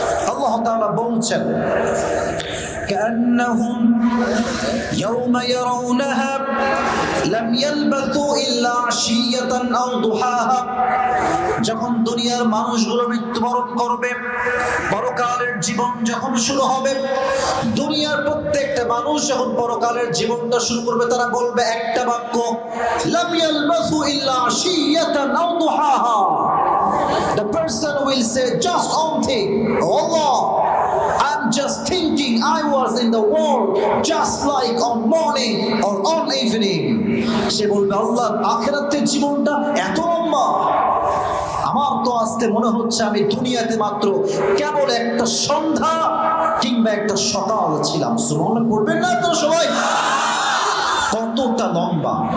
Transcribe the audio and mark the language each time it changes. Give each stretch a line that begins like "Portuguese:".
Arabic: আল্লাহ তাআলা বলছেন, كأنهم يوم يرونها لم يلبثوا إلا عشية أو ضحاها।
Bangla: যখন দুনিয়ার মানুষগুলো মৃত্যুবরণ করবে, পরকালের জীবন যখন শুরু হবে, দুনিয়ার প্রত্যেকটা মানুষ যখন পরকালের জীবনটা শুরু করবে, তারা বলবে একটা বাক্য,
Arabic: লাম ইয়ালবাসু ইল্লা আশিয়াতান আও দুহাহা।
English: The person will say just one thing, Allah, I'm just thinking I was in the world just like on morning or on evening.
Bangla: সে বলবে, আল্লাহ, আখিরাতের জীবনটা এত লম্বা, আমার তো আজকে মনে হচ্ছে আমি দুনিয়াতে মাত্র কেবল একটা সন্ধ্যা কিংবা একটা সকাল ছিলাম। সুবহানাল্লাহ পড়বেন না আপনারা সবাই? কতটা লম্বা!